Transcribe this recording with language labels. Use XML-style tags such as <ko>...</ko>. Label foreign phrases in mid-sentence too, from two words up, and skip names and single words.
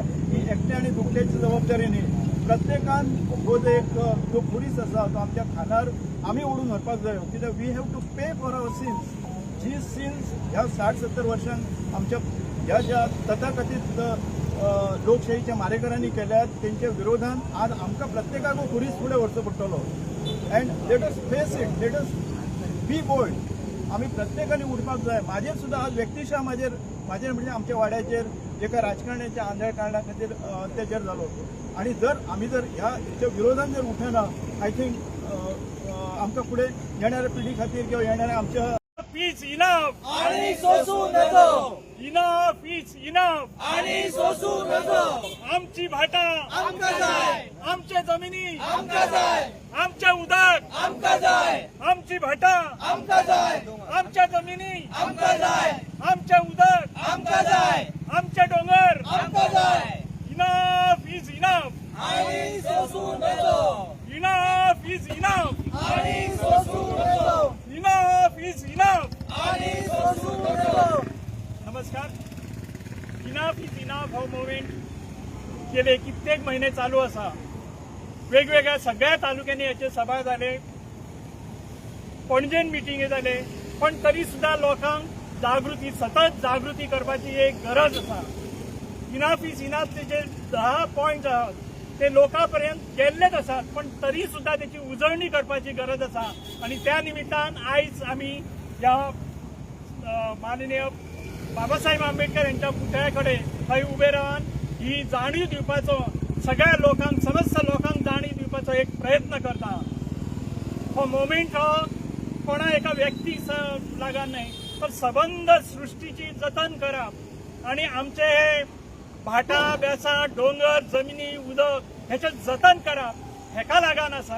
<kok>ही एकट्या आनी दुखट्याची जबाबदारी न्ही. प्रत्येकान हो जो एक जो पुरीस आसा तो आमच्या खांदार आमी ओडून व्हरपाक जाय. कित्याक</kok> <en>we have to pay for our sins.</en> <kok>जी सिन्स ह्या 60-70 वर्षांक आमच्या ह्या ज्या तथाकथीत लोकशाहीच्या मारेकरांनी केल्यात तेंच्या विरोधान आज आमकां प्रत्येकाक पुरीस फुडें व्हरचो पडटलो.</kok> <en>and let us face it, let us be bold.</en> <kok>आमी प्रत्येकाने उठपाक जाय. म्हाजेर सुद्दां आज व्यक्तिशा म्हाजेर म्हणजे आमच्या वाड्याचेर एका राजकारण्याच्या आंधळ्या कारणां खातीर अत्याचार जालो. आणि आमी जर ह्याच्या विरोधान जर उठना</kok> <en>I think</en> <kok>आमकां फुडें येणाऱ्या पिढी खातीर किंवा येणाऱ्या आमच्या</kok> <en>Is enough.</en> <kok>आणि सोसू नको.</kok> <en>Enough is enough.</en> <kok>आणि सोसू नको. आमची भाटा आमका जाय. आमच्या जमिनी आमका जाय. आमचे उदक आमका जाय. आमची भाटा आमका जाय. आमच्या जमिनी आमका जाय. आमचे उदक आमका जाय. आमचे डोंगर आमका जाय.</kok> <en>Enough is enough.</en> <kok>आणि सोसू नको.</kok> <en>Enough is enough.</en> <kok>आणि सोसू नको.</kok> <en>Enough is enough.</en> <kok>आणि सोसू नको. नमस्कार. इनाफ इज इनाफ हो मुवमेंट गेले कित्येक महिने चालू असा. वेगवेगळ्या सगळ्या तालुक्यांनी याचे सभा झाले, पणजेन मिटिंगे जाले. पण तरी सुद्धा लोकांक सतत जागृती करपाची एक गरज असा. इनाफ इज इनाफचे जे 10 पॉइंट आहात ते लोकांपर्यंत गेल्लेच असतात. पण तरी सुद्धा त्याची उजळणी करपाची गरज असा. आणि त्या निमित्तान आयज आम्ही या माननीय बाबासाहेब आंबेडकर यांच्या पुतळ्याकडे थंय उभे रावन ही जाणीव दिवपाचो सगळ्या लोकांक समस्त लोकांक जाणीव दिवपाचो एक प्रयत्न करता. हो मोमेंट हो कोणा एका व्यक्तीक लागून नाही, पण सबंद सृष्टीची जतन करप आणि आमचे हे भाटा बेसा डोंगर जमिनी उदक हेचे जतन करप हेका लागून आसा.</kok>